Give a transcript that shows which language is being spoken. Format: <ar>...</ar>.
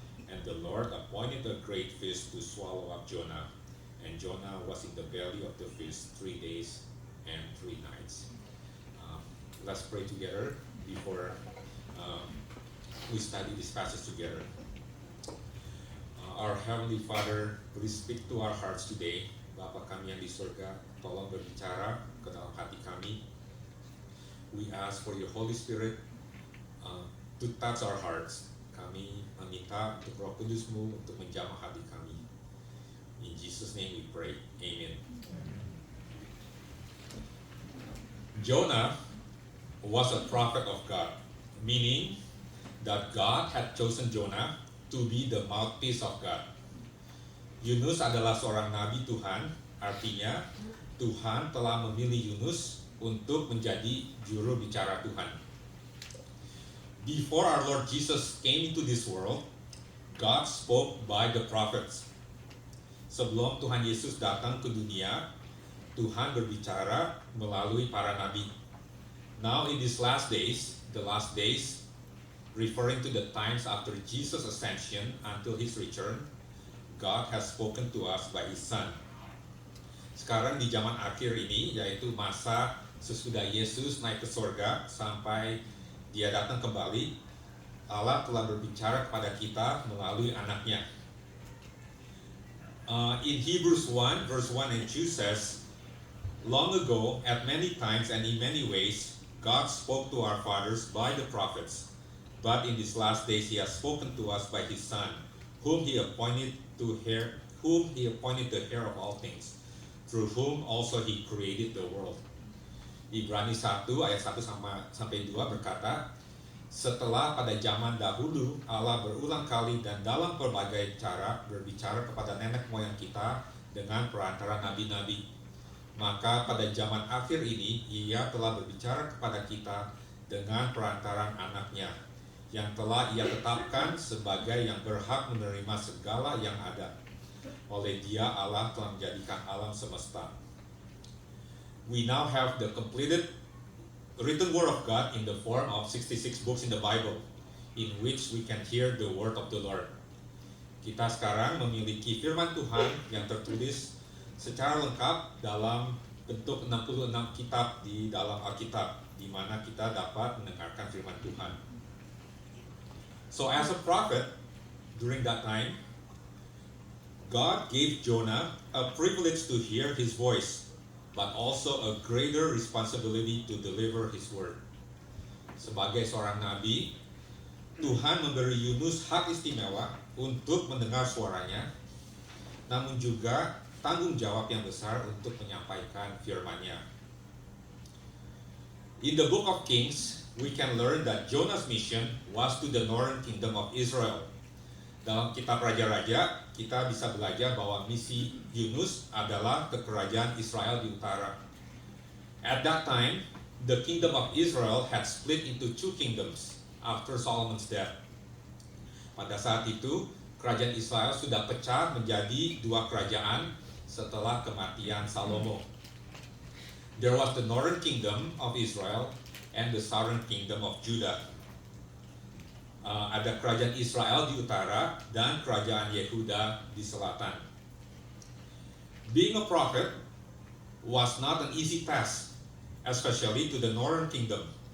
<en>And the Lord appointed a great fish to swallow up Jonah, and Jonah was in the belly of the fish 3 days and 3 nights. Let's pray together before we study this passage together. Our Heavenly Father, please speak to our hearts today.</en> <id>Bapa kami yang di surga, tolong berbicara ke dalam hati kami.</id> <en>We ask for your Holy Spirit to touch our hearts.</en> <id>Kami meminta untuk Roh Kudus-Mu untuk menjamah hati kami.</id> <en>In Jesus' name we pray. Amen. Jonah was a prophet of God, meaning that God had chosen Jonah to be the mouthpiece of God.</en> <id>Yunus adalah seorang nabi Tuhan, artinya Tuhan telah memilih Yunus untuk menjadi juru bicara Tuhan.</id> <en>Before our Lord Jesus came into this world, God spoke by the prophets.</en> <id>Sebelum Tuhan Yesus datang ke dunia, Tuhan berbicara melalui para nabi.</id> <en>Now in these last days, the last days, referring to the times after Jesus' ascension until his return, God has spoken to us by his Son.</en> <id>Sekarang di zaman akhir ini, yaitu masa sesudah Yesus naik ke surga sampai dia datang kembali, Allah telah berbicara kepada kita melalui anaknya.</id> <en>In Hebrews 1, verse 1 and 2 says, Long ago, at many times and in many ways, God spoke to our fathers by the prophets, but in these last days he has spoken to us by his Son, whom he appointed the heir of all things, through whom also he created the world.</en> <id>Ibrani 1 ayat 1 sampai 2 berkata, Setelah pada zaman dahulu Allah berulang kali dan dalam berbagai cara berbicara kepada nenek moyang kita dengan perantara nabi-nabi, maka pada zaman akhir ini Ia telah berbicara kepada kita dengan perantaran anaknya yang telah Ia tetapkan sebagai yang berhak menerima segala yang ada. Oleh Dia Allah telah menjadikan alam semesta.</id> <en>We now have the completed written word of God in the form of 66 books in the Bible, in which we can hear the word of the Lord.</en> <id>Kita sekarang memiliki firman Tuhan yang tertulis secara lengkap dalam bentuk 66 kitab di dalam Alkitab, di mana kita dapat mendengarkan firman Tuhan.</id> <en>So as a prophet, during that time, God gave Jonah a privilege to hear his voice, but also a greater responsibility to deliver his word.</en> <id>Sebagai seorang nabi, Tuhan memberi Yunus hak istimewa untuk mendengar suaranya, namun juga tanggung jawab yang besar untuk menyampaikan firman-Nya.</id> <en>In the book of Kings, we can learn that Jonah's mission was to the northern kingdom of Israel.</en> <id>Dalam kitab Raja-Raja, kita bisa belajar bahwa misi Yunus adalah ke kerajaan Israel di utara.</id> <en>At that time, the kingdom of Israel had split into two kingdoms after Solomon's death.</en> <id>Pada saat itu, kerajaan Israel sudah pecah menjadi dua kerajaan setelah kematian Salomo.</id> <en>There was the northern kingdom of Israel and the southern kingdom of Judah.</en> <id>Ada kerajaan Israel di utara dan kerajaan Yehuda di selatan.</id> <en>Being a prophet was not an easy task, especially to the northern kingdom.</en>